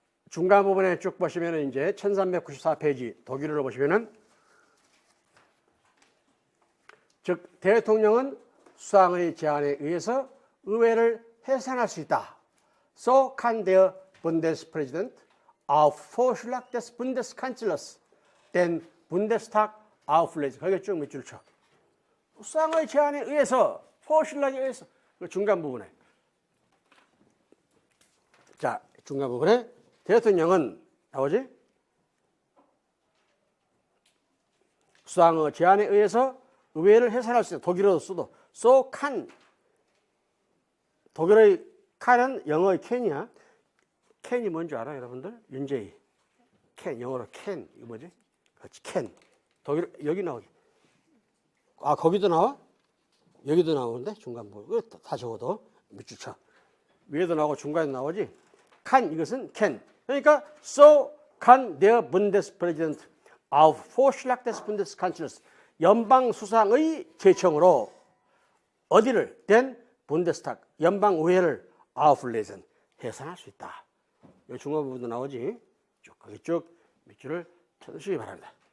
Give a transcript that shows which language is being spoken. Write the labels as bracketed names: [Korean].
[Korean] 중간 부분에 쭉 보시면은 이제 1394페이지 독일어로 보시면은, 즉 대통령은 수상의 제안에 의해서 의회를 해산할 수 있다. [German] So kann der Bundespräsident auf Vorschlag des Bundeskanzlers den Bundestag auflesen. [Korean] 거기에 쭉 밑줄 쳐. 수상의 제안에 의해서, Vorschlag에 의해서, 그 중간 부분에. 자, 중간 부분에 대통령은 나오지? 수상의 제안에 의해서 의회를 해산할 수 있다. 독일어로 써도 so can. 독일의 can은 영어의 can이야. can이 뭔지 알아, 여러분들? 윤재희. can, 영어로 can. 이거 뭐지? 그렇지, can. 독일, 여기 나오지. 아, 거기도 나와? 여기도 나오는데? 중간 부분. 다 적어도. 밑줄 쳐. 위에도 나오고 중간에도 나오지? can, 이것은 can. 그러니까, [German] so kann der Bundespräsident auf Vorschlag des Bundeskanzlers. [Korean] 연방수상의 제청으로 어디를? [German] den Bundestag. [Korean] 연방의회를 auflesen. 해산할 수 있다. 이 중간 부분도 나오지? 쭉, 거기 쭉 밑줄을 쳐주시기 바랍니다.